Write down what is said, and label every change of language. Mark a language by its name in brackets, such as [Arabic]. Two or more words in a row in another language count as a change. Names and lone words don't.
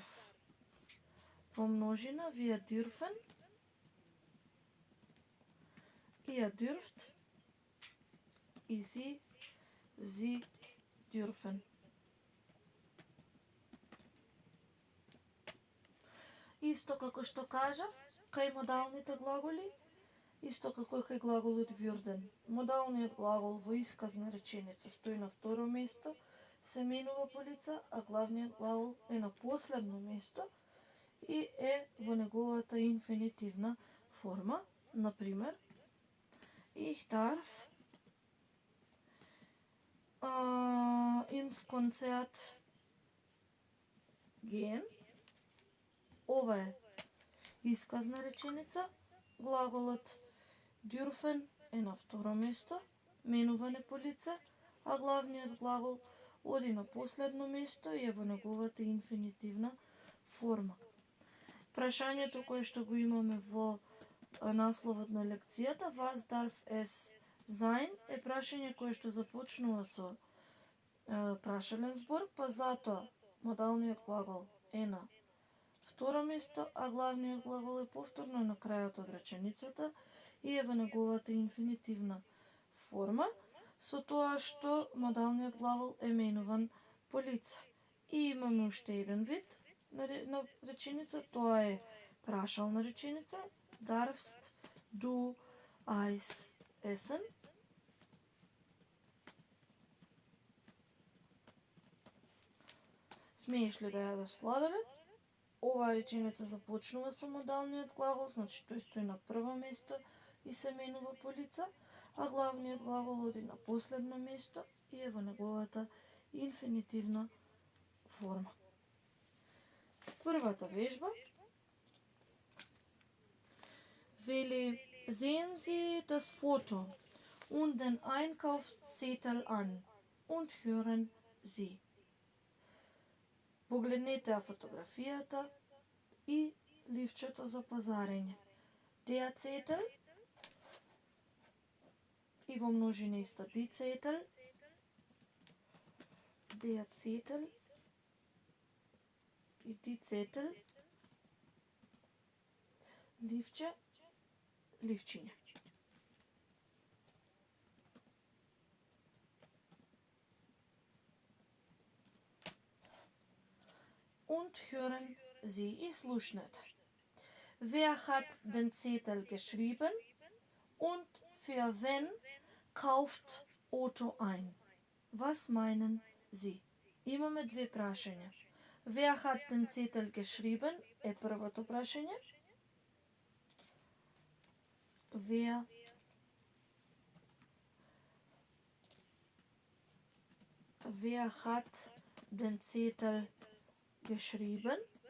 [Macedonian] Во множина [German] wir dürfen, ihr dürft, [Macedonian] и [German] sie dürfen. [Macedonian] Исто како што кажав, кај модалните глаголи, исто како кај глаголот würden. Модалниот глагол во исказна реченица стои на второ место, се менува по лица, а главниот глагол е на последно место и е во неговата инфинитивна форма. Например, [German] ich darf ins Konzert gehen. [Macedonian] Ова е исказна реченица. Глаголот dürfen е на второ место, менуване по лице, а главниот глагол оди на последно место и е во неговата инфинитивна форма. Прашањето кое што го имаме во насловот на лекцијата, [German] was darf es sein, [Macedonian] е прашање кое што започнува со прашален збор, па затоа модалниот глагол е на второ место, а главниот глагол е повторно на крајот од реченицата и е во неговата инфинитивна форма, со тоа што модалниот глагол е менуван по лице. И имаме уште еден вид на реченица, тоа е прашална реченица, [German] darfst du Eis essen? [Macedonian] Смееш ли да јадеш сладолед? Оваа реченица започнува со модалниот глагол, значи тој стои на прво место и се менува по лица, а главниот глагол оди на последно место и е во неговата инфинитивна форма. Првата вежба вели: [German] Sehen Sie das Foto und den Einkaufszettel an und hören Sie. [Macedonian] Погледнете ја фотографијата и ливчето за пазарење. [German] Der Zettel [Macedonian] и во множина исто [German] die Zettel. Der Zettel и die Zettel. [Macedonian] Ливче, ливчиња. [German] Und hören Sie, [Macedonian] и слушнете. [German] Wer hat den Zettel geschrieben und für wen kauft Otto ein? Was meinen Sie? [Macedonian] Имаме две прашања. [German] Wer hat den Zettel geschrieben [Macedonian] е првото прашање. [German] Wer hat den Zettel geschrieben?